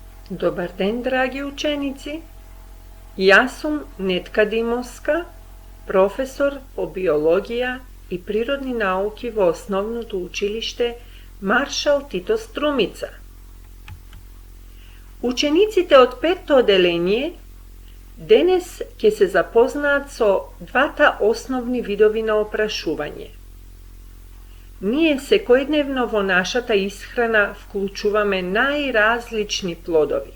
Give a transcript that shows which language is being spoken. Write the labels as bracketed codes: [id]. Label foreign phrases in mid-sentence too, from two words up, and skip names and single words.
[mk] Добар ден, драги ученици. Ја сам Нетка Димовска, професор по биологија и природни науки в osnovното училище Маршал Тито Струмица. Учениците од петто оделение денес ќе се запознаат со двата основни видови на опрашување. Ние секојдневно во нашата исхрана вклучуваме најразлични плодови.